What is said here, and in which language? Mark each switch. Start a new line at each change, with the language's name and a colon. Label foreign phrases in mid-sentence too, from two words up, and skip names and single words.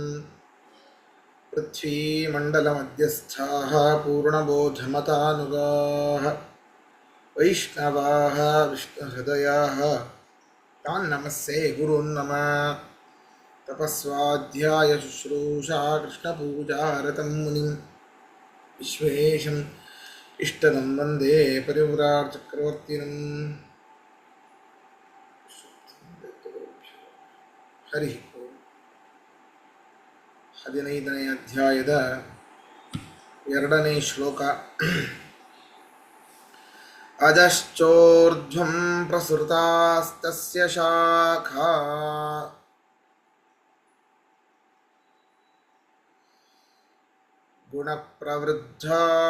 Sanskrit: पृथ्वीमण्डलमध्यस्थाः पूर्णबोधमतानुगाः वैष्णवाः विष्णुहृदयाः तान् नमस्ये गुरून् नमः तपस्वाध्याय शुश्रूषा कृष्णपूजारतं मुनिं विश्वेशम् इष्टदं वन्दे परिव्राट्चक्रवर्तिनं हरिः ओम्
Kannada: 15ನೇ ಅಧ್ಯಾಯದ 2ನೇ ಶ್ಲೋಕ.
Sanskrit: ಅಧಶ್ಚೋರ್ಧ್ವಂ ಪ್ರಸೃತಾಸ್ತಸ್ಯ ಶಾಖಾ ಗುಣಪ್ರವೃದ್ಧಾ